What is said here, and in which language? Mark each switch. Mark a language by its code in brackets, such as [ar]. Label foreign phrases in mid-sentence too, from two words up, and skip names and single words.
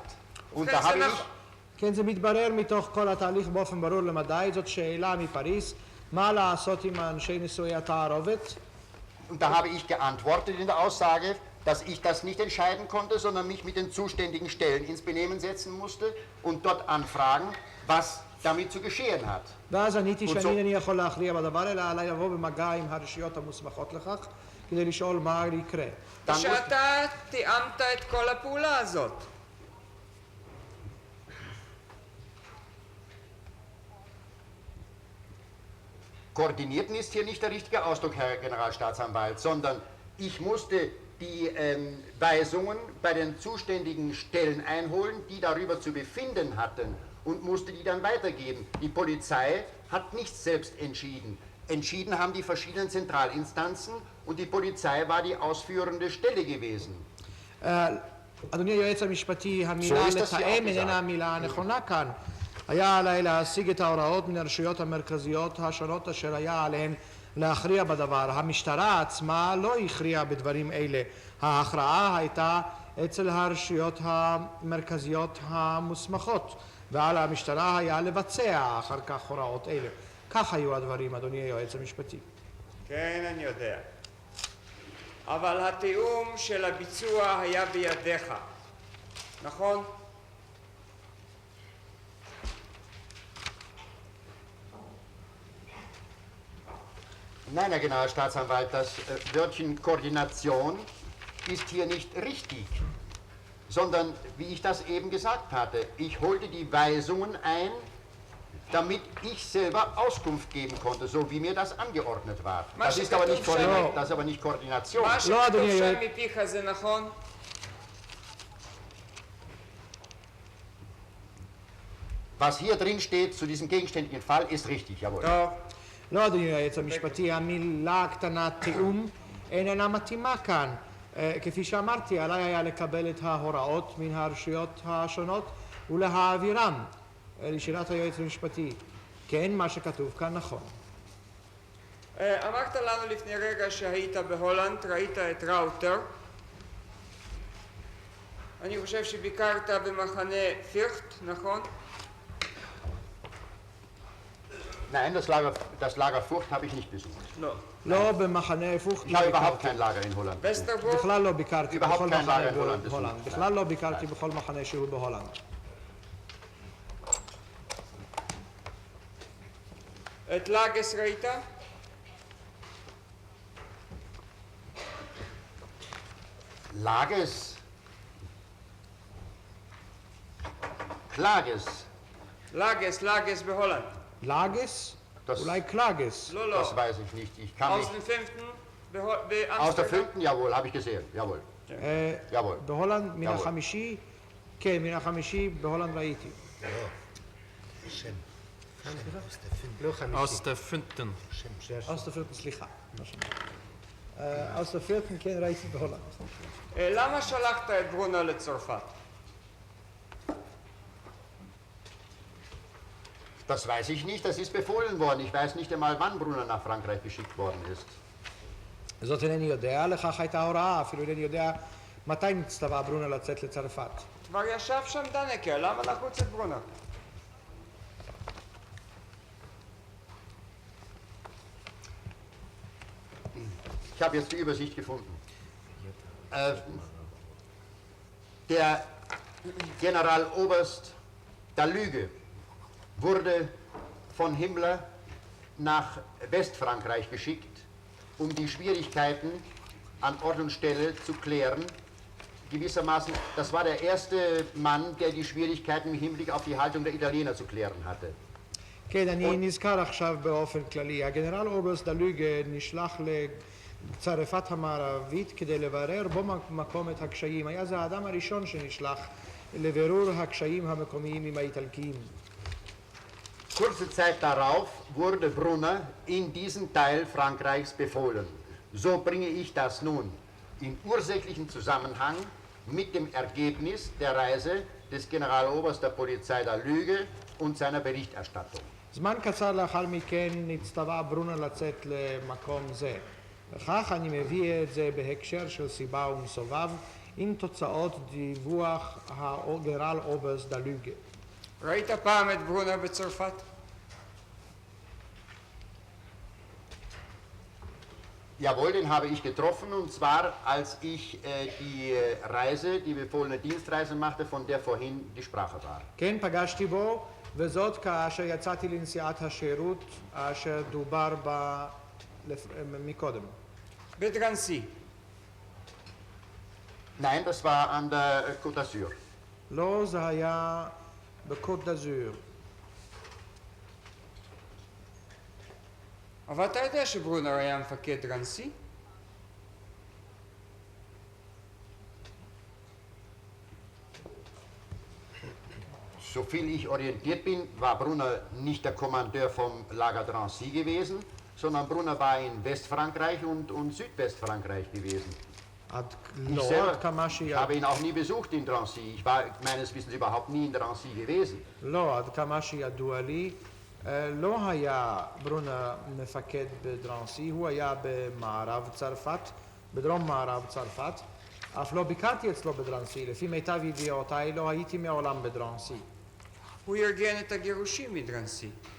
[de] Und da habe ich... [he] כן, זה מתברר מתוך כל התהליך באופן ברור למדי, זאת שאלה מפריס, מה לעשות עם אנשי נישואי התערובת? [de] Und da habe ich geantwortet in der Aussage, dass ich das nicht entscheiden konnte, sondern mich mit den zuständigen Stellen ins Benehmen setzen musste und dort anfragen, was damit zu geschehen hat. [he] ואז עניתי שאני אינני יכול להכריע בדבר, אלא עליי לבוא במגע עם הרשויות המוסמכות לכך, כדי לשאול מה יקרה. שאתה תיאמת את כל הפעולה הזאת. [de] Koordinierten ist hier nicht der richtige Ausdruck, Herr Generalstaatsanwalt, sondern ich musste die Weisungen bei den zuständigen Stellen einholen, die darüber zu befinden hatten, und musste die dann weitergeben. Die Polizei hat nicht selbst entschieden. Entschieden haben die verschiedenen Zentralinstanzen und die Polizei war die ausführende Stelle gewesen. [he] אדוני היועץ המשפטי, המילה לתאם איננה המילה הנכונה כאן. היה עליי להשיג את ההוראות מן הרשויות המרכזיות השונות אשר היה עליהן להכריע בדבר. המשטרה עצמה לא הכריעה בדברים אלה. ההכרעה הייתה אצל הרשויות המרכזיות המוסמכות, ועל המשטרה היה לבצע אחר כך הוראות אלה. כך היו הדברים, אדוני היועץ המשפטי. כן, אני יודע. אבל התיאום של הביצוע היה בידיך. נכון? [de] Nein, Herr Generalstaatsanwalt, das Wörtchen Koordination ist hier nicht richtig, sondern, wie ich das eben gesagt hatte, ich holte die Weisungen ein, damit ich selber Auskunft geben konnte, so wie mir das angeordnet war. Das ist aber nicht Koordination. Was hier drin steht zu diesem gegenständigen Fall, ist richtig, jawohl. [he] לא, אדוני היועץ המשפטי, המילה הקטנה תיאום איננה מתאימה כאן. כפי שאמרתי, עליי היה לקבל את ההוראות מן הרשויות השונות ולהעבירם לשאלת היועץ המשפטי. כן, מה שכתוב כאן נכון. אמרת לנו לפני רגע שהיית בהולנד, ראית את ראוטר. אני חושב שביקרת במחנה פירט, נכון? [de] Nein, das Lager Furcht habe ich nicht besucht. [he] לא במחנה פוכט. [de] Ich habe überhaupt kein Lager in Holland. [he] בכלל לא ביקרתי בכל [de] überhaupt kein [he] מחנה [de] Lager in Holland [he] בהולנד. בכלל לא ביקרתי בכל מחנה שהוא בהולנד. את לאגס ראית? Lages. Klages. לאגס בהולנד. לאגס? אולי קלאגס. לא, לא. [de] Das weiß ich nicht. Ich kann aus nicht. dem 5. Aus der 5. Jawohl, habe ich gesehen. Jawohl. Jawohl. [he] בהולנד מן החמישי, כן, מן החמישי בהולנד ראיתי. [de] Aus der 5. aus der 4. סליחה. aus der 4. [he] כן ראיתי בהולנד. למה שלחת את ברונה לצרפת? [de] Das weiß ich nicht, das ist befohlen worden. Ich weiß nicht einmal, wann Brunner nach Frankreich geschickt worden ist. [he] זאת אינני יודע, לכך הייתה הוראה, אפילו אינני יודע מתי נצטווה ברונה לצאת לצרפת. כבר ישב שם דנקר, למה לחוץ את ברונה? [de] Ich habe jetzt die Übersicht gefunden. Der Generaloberst der Lüge wurde von Himmler nach Westfrankreich geschickt, um die Schwierigkeiten an Ort und Stelle zu klären. Gewissermaßen, das war der erste Mann, der die Schwierigkeiten im Hinblick auf die Haltung der Italiener zu klären hatte. [he] כן, אני נזכר עכשיו באופן כללי. הגנרל אוברסט דלוגה נשלח לצרפת המערבית כדי לברר בו מקום את הקשיים. היה זה האדם הראשון שנשלח לבירור הקשיים המקומיים עם האיטלקיים. [de] Kurze Zeit darauf wurde Brunner in diesen Teil Frankreichs befohlen. So bringe ich das nun in ursächlichen Zusammenhang mit dem Ergebnis der Reise des Generaloberst der Polizei der Lüge und seiner Berichterstattung. [he] זמן קצר לאחר מכן נצטווה ברונה לצאת למקום זה. לכך אני מביא את זה בהקשר של סיבה ומסובב עם תוצאות דיווח הגנרל אוברסט דה לוגה. ראית פעם את ברונה בצרפת? [de] Jawohl, den habe ich getroffen, und zwar als ich die Reise, die befohlene Dienstreise machte, von der vorhin die Sprache war. [he] כן, פגשתי בו, וזאת כאשר יצאתי לנסיעת השירות אשר דובר בה מקודם. בדרנסי. [de] Nein, das war an der Côte d'Azur. [he] לא, זה היה בקוט דזור. אבל אתה יודע שברונר היה מפקד דרנסי? [de] Soviel ich orientiert bin, war Brunner nicht der Kommandeur vom Lager Drancy gewesen, sondern Brunner war in Westfrankreich und Südwestfrankreich gewesen. Ich selber habe ihn auch nie besucht in Drancy. Ich war meines Wissens überhaupt nie in Drancy gewesen. [he] לא, עד כמה שידוע לי, לא היה ברונה מפקד בדרנסי, הוא היה במערב צרפת, בדרום מערב צרפת, אף לא ביקרתי אצלו בדרנסי, לפי מיטב ידיעותיי לא הייתי מעולם בדרנסי. הוא ארגן את הגירושים מדרנסי.